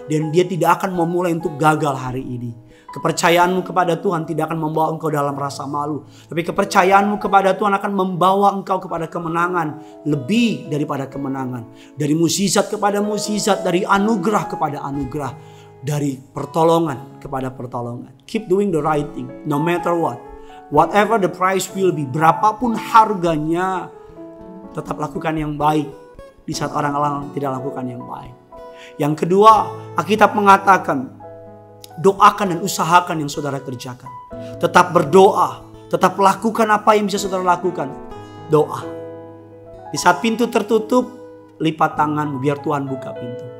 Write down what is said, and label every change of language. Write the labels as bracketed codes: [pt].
[id] Dan dia tidak akan memulai untuk gagal hari ini. Kepercayaanmu kepada Tuhan tidak akan membawa engkau dalam rasa malu. Tapi kepercayaanmu kepada Tuhan akan membawa engkau kepada kemenangan. Lebih daripada kemenangan. Dari mukjizat kepada mukjizat. Dari anugerah kepada anugerah. Dari pertolongan kepada pertolongan. [en] Keep doing the right thing. No matter what. Whatever the price will be. [id] Berapapun harganya. Tetap lakukan yang baik. Di saat orang-orang tidak lakukan yang baik. Yang kedua, Alkitab mengatakan, doakan dan usahakan yang saudara kerjakan. Tetap berdoa. Tetap lakukan apa yang bisa saudara lakukan. Doa. Di saat pintu tertutup, lipat tanganmu biar Tuhan buka pintu.